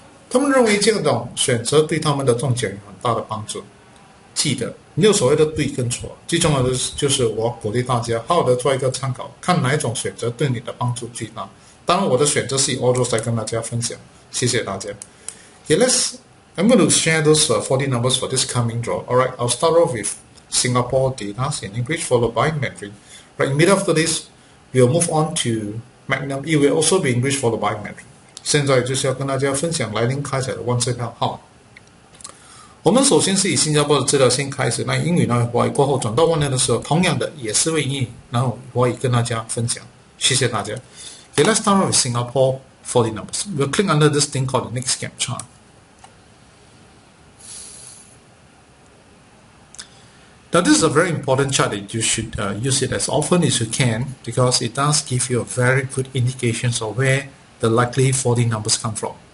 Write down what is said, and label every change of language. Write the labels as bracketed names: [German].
[Chinese] 他们认为这种选择对他们的中奖有很大的帮助。记得没有所谓的对跟错，最重要的就是我鼓励大家好好的做一个参考，看哪一种选择对你的帮助最大。当然我的选择是以 autos 来跟大家分享，谢谢大家。 [English] Okay, I'm going to share those 40 numbers for this coming draw. Alright, I'll start off with Singapore data in English followed by Mandarin. Right, in the middle after this, we'll move on to Magnum. It will also be English followed by Mandarin. [Chinese] 现在就是要跟大家分享来临开采的万支票号码。我们首先是以新加坡的资料先开始，那英语呢，华语过后转到万能的时候，同样的也是为英语，然后华语跟大家分享。谢谢大家。 [English] Okay, let's start with Singapore 40 numbers. We'll click under this thing called the next gap chart. Now this is a very important chart that you should use it as often as you can because it does give you a very good indications of where the likely 40 numbers come from.